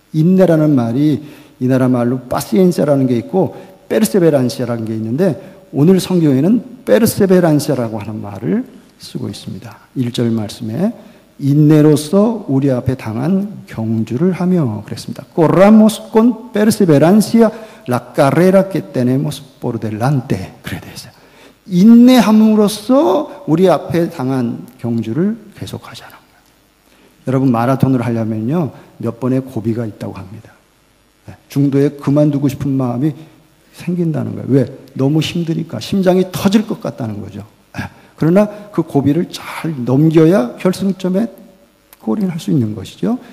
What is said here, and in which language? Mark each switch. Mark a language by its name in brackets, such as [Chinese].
[Korean] 인내라는 말이 이 나라 말로 파시엔세라는 게 있고 페르세베란시아라는 게 있는데 오늘 성경에는 페르세베란시아라고 하는 말을 쓰고 있습니다. 1절 말씀에 인내로서 우리 앞에 당한 경주를 하며 그랬습니다. [Spanish] Corramos con perseverancia la carrera que tenemos por delante. [Korean] 그래 돼 있어요. 인내함으로써 우리 앞에 당한 경주를 계속하자는 거예요. 여러분 마라톤을 하려면요 몇 번의 고비가 있다고 합니다. 중도에 그만두고 싶은 마음이 생긴다는 거예요. 왜? 너무 힘드니까 심장이 터질 것 같다는 거죠. 그러나 그 고비를 잘 넘겨야 결승점에 골인할 수 있는 것이죠.